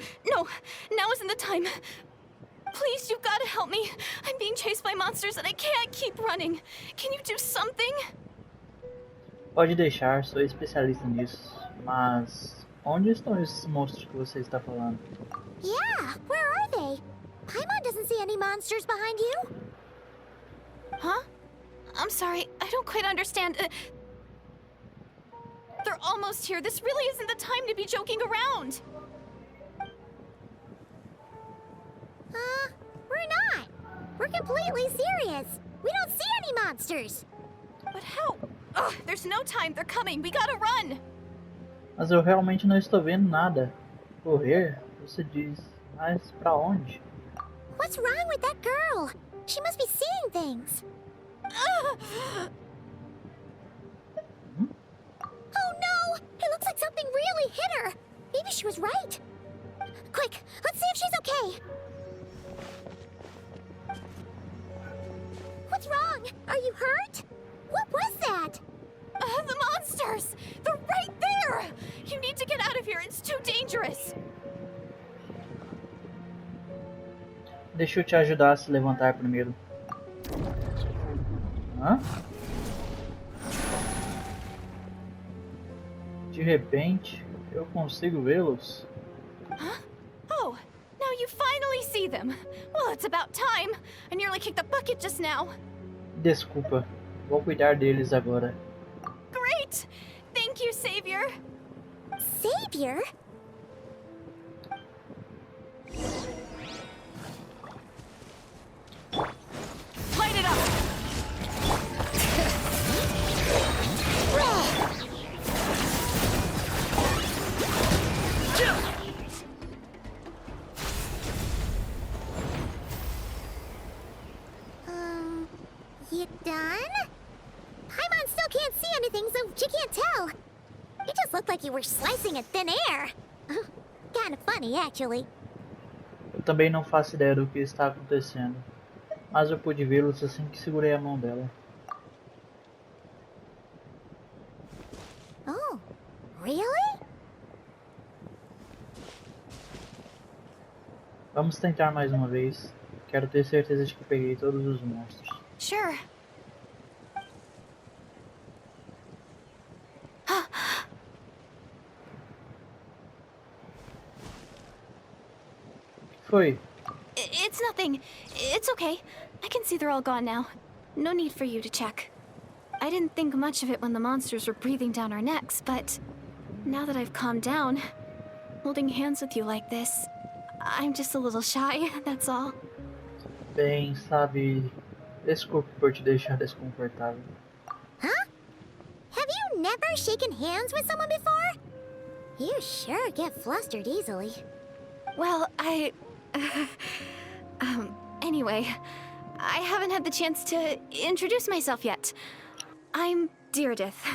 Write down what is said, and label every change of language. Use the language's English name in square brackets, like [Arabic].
[English] No, now isn't the time. Please, you've got to help me. I'm being chased by monsters and I can't keep running. Can you do something? [Portuguese] Pode deixar, sou especialista nisso. Mas onde estão esses monstros que você está falando? [English] Yeah, where are they? Paimon doesn't see any monsters behind you. Huh? I'm sorry, I don't quite understand. They're almost here. This really isn't the time to be joking around. We're not. We're completely serious. We don't see any monsters. But how? Ugh, there's no time. They're coming. We gotta run. [Portuguese] Mas eu realmente não estou vendo nada. Correr? Você diz. Mas pra onde? [English] What's wrong with that girl? She must be seeing things. Oh no! It looks like something really hit her. Maybe she was right. Quick, let's see if she's okay. What's wrong? Are you hurt? What was that? The monsters! They're right there! You need to get out of here. It's too dangerous. [Portuguese] Deixa eu te ajudar a se levantar primeiro. Hã? De repente, eu consigo vê-los. [English] Huh? Oh, now you finally see them. Well, it's about time. I nearly kicked the bucket just now. [Portuguese] Desculpa, vou cuidar deles agora. [English] Great! Thank you, Savior. Savior? Light it up! You done? Paimon still can't see anything, so she can't tell. You just looked like you were slicing in thin air. Kind of funny, actually. [Portuguese] Eu também não faço ideia do que está acontecendo. Mas eu pude vê-los assim que segurei a mão dela. [English] Oh, really? [Portuguese] Vamos tentar mais uma vez. Quero ter certeza de que peguei todos os monstros. [English] Sure. [Portuguese] O que foi? [English] It's nothing. It's okay. I can see they're all gone now. No need for you to check. I didn't think much of it when the monsters were breathing down our necks, but now that I've calmed down, holding hands with you like this, I'm just a little shy, that's all. [Portuguese] Bem, sabe... Desculpe por te deixar desconfortável. [English] Huh? Have you never shaken hands with someone before? You sure get flustered easily. Well, anyway, I haven't had the chance to introduce myself yet. I'm Deirdith.